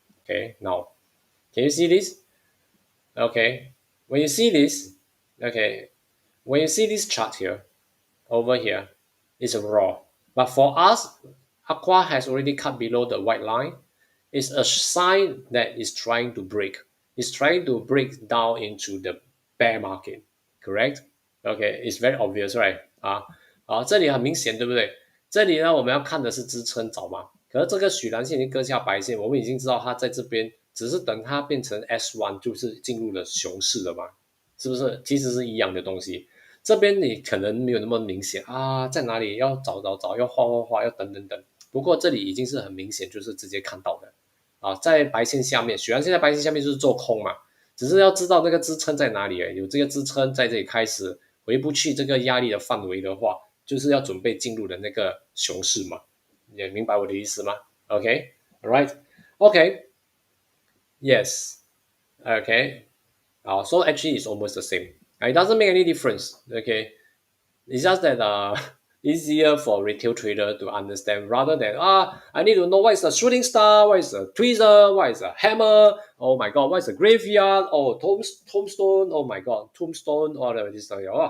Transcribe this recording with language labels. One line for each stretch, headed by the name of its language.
English: Okay, now, can you see this? Okay, when you see this, okay, when you see this chart here, over here, it's a raw. But for us, Aqua has already cut below the white line. It's a sign that it's trying to break. It's trying to break down into the bear market, correct? Okay, it's very obvious, right?
Chinese: 这里很明显，对不对？这里呢，我们要看的是支撑找嘛。可是这个许蓝线已经割下白线，我们已经知道它在这边，只是等它变成 S1，就是进入了熊市了嘛，是不是？其实是一样的东西。这边你可能没有那么明显在哪里要找，要画，要等。不过这里已经是很明显，就是直接看到的在白线下面，许然现在白线下面就是做空嘛，只是要知道那个支撑在哪里有这个支撑在这里开始回不去这个压力的范围的话，就是要准备进入的那个熊市嘛，你明白我的意思吗？
English: OK，all right，OK，yes，OK，so actually it's almost the same. It doesn't make any difference. Okay, it's just that easier for retail trader to understand rather than I need to know what is a shooting star, what is a tweezer, what is a hammer. Oh my god, what is a graveyard? Oh, tombstone. Oh my god, tombstone. All of this stuff.